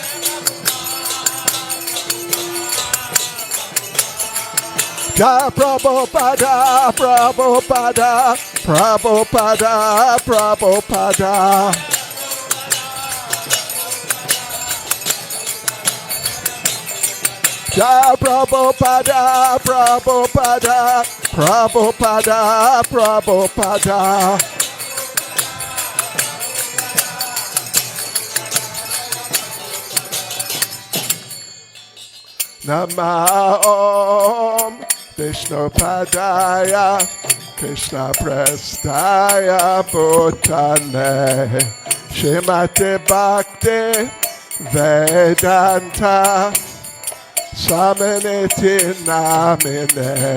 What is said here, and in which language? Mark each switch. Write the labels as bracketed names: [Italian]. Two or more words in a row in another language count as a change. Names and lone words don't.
[Sanskrit] Jai Prabhupada, Prabhupada, Prabhupada, Prabhupada. Jai Prabhupada, Prabhupada, Prabhupada, Prabhupada. नम ओम् विष्णु पादाय कृष्ण प्रेष्ठाय भूतले श्रीमते भक्ति वेदान्त स्वामिन् इति नामिने.